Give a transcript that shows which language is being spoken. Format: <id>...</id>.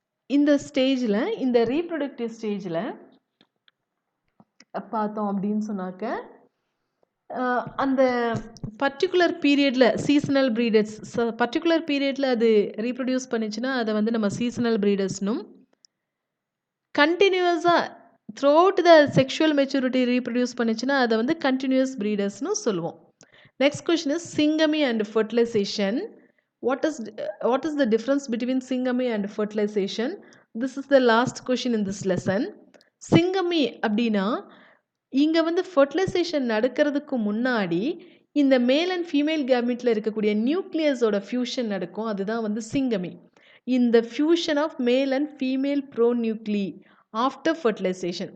<ta>இந்த ஸ்டேஜ்ல, இந்த ரீப்ரொடக்டிவ் ஸ்டேஜ்ல பார்த்தோம் அப்படின்னு சொன்னாக்க, அந்த பர்ட்டிகுலர் பீரியட்ல சீசனல் ப்ரீடர்ஸ் பர்ட்டிகுலர் பீரியட்ல அது ரீப்ரொடியூஸ் பண்ணுச்சுன்னா, அத வந்து நம்ம seasonal ப்ரீடர்ஸ்னும், கன்டினியூஸா</ta> <en>throughout the sexual maturity</en> <ta>reproduce பண்ணுச்சுன்னா, அத வந்து கன்டினியூஸ் ப்ரீடர்ஸ்னு சொல்லுவோம்.</ta> <en>Next question is syngamy and fertilization. What is what is the difference between syngamy and fertilization? This is the last question in this lesson.</en> <ta>Syngamy அப்படின்னா, இங்க வந்து fertilisation நடக்கிறதுக்கு முன்னாடி இந்த மேல் அண்ட் ஃபீமேல் கேமெட்ல இருக்கக்கூடிய நியூக்ளியஸோட ஃபியூஷன் நடக்கும். அதுதான் வந்து சிங்கமி. இந்த</ta> <en>Fusion of male and female pronuclei after fertilization.</en>